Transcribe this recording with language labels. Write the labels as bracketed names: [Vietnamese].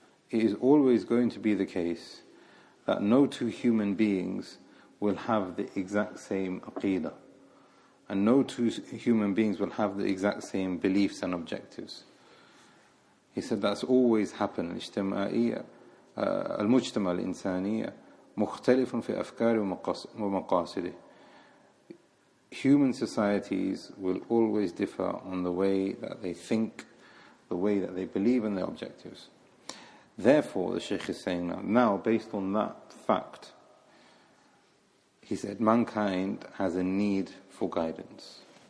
[English] It is always going to be the case that no two human beings will have the exact same Aqidah, and no two human beings will have the exact same beliefs and objectives. He said that's always happened. [Arabic] المجتمع الإنسانية مختلف في أفكاره ومقاصده. [English] Human societies will always differ on the way that they think, the way that they believe, and their objectives. Therefore, the Shaykh is saying now, based on that fact, he said mankind has a need for guidance.